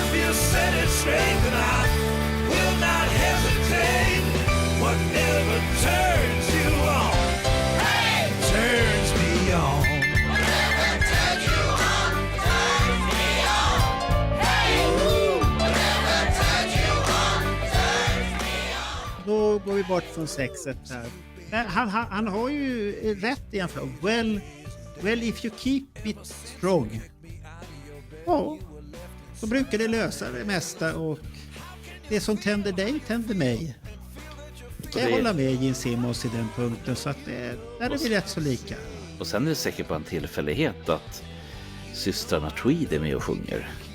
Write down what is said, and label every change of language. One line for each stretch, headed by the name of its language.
English: Set it straight and I will not hesitate. Whatever turns you on, turns me on. Whatever turns you on, turns me on. Whatever turns you on, turns me on.
Swedish: Då går vi bort från sexet här. Han har ju rätt i en fråga.
English: Well, if you keep it strong.
Swedish: Ja. Så brukar det lösa det mesta och det som tänder dig tänder mig. Kan jag hålla med Gene Simmons i den punkten så att där är vi rätt så lika. Och sen är det säkert på en tillfällighet att systrarna Tweed är med och sjunger.